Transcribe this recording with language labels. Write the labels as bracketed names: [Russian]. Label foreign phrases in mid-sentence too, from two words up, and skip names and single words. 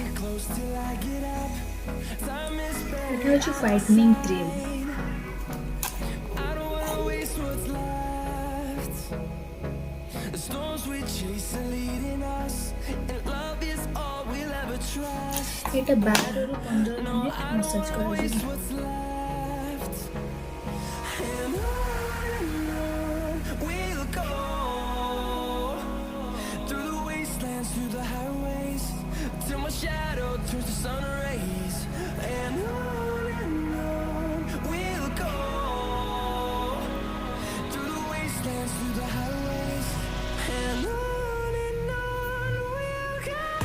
[English] Close till I get up. Time is spent. [Odia] ଏଇଟା ହେଉଛି [English] whitening cream I don't wanna waste what's left. The storms we chase are leading us, and love is all we'll ever trust. [Odia] ଏଇଟା 12 ରୁ 15 ମିନିଟ୍ ମସାଜ କରାଯିବ [English] What's left? And on we'll go. Through the wastelands, through the highways, till my shadow turns to sun rays. And on we'll go. Through the wastelands, through the highways, and on we'll go.